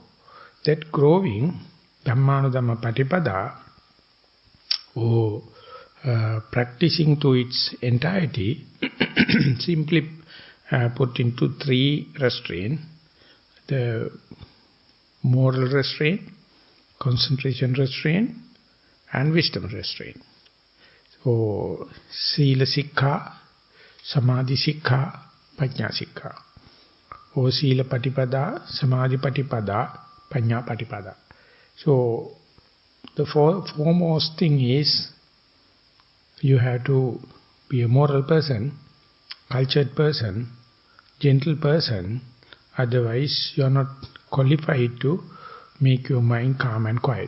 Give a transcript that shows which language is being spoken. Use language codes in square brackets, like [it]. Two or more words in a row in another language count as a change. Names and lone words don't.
[en] That growing, [pi] Dhamma Patipada, [en] or practicing to its entirety, simply put into three restraint: the moral restraint, concentration restraint, and wisdom restraint. So, [pi] Sila Sikha, Samadhi Sikha, Pajna Sikha. Or Sila Patipada, Samadhi Patipada, Pajna Patipada. [en] So, the foremost thing is, you have to be a moral person, cultured person, gentle person. Otherwise, you are not qualified to make your mind calm and quiet.